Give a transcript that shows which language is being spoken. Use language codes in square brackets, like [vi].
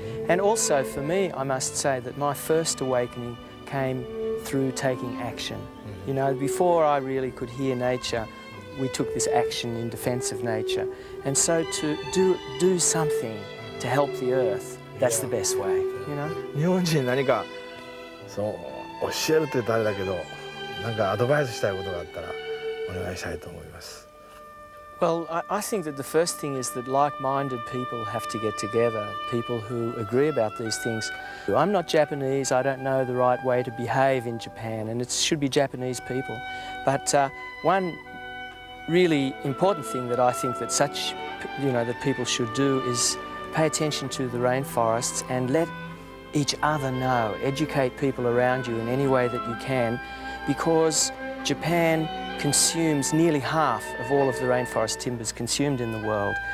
[en] And also for me, I must say that my first awakening came through taking action. Before I really could hear nature, we took this action in defense of nature. And so to do something to help the earth, that's the best way, [ja] 日本人に何か教えるって言ったらあれだけど、なんかアドバイスしたいことがあったらお願いしたいと思います。 [en] Well, I think that the first thing is that like-minded people have to get together, people who agree about these things. I'm not Japanese, I don't know the right way to behave in Japan, and it should be Japanese people. But one really important thing that I think that that people should do is pay attention to the rainforests and let each other know, educate people around you in any way that you can, because Japan consumes nearly half of all of the rainforest timbers consumed in the world.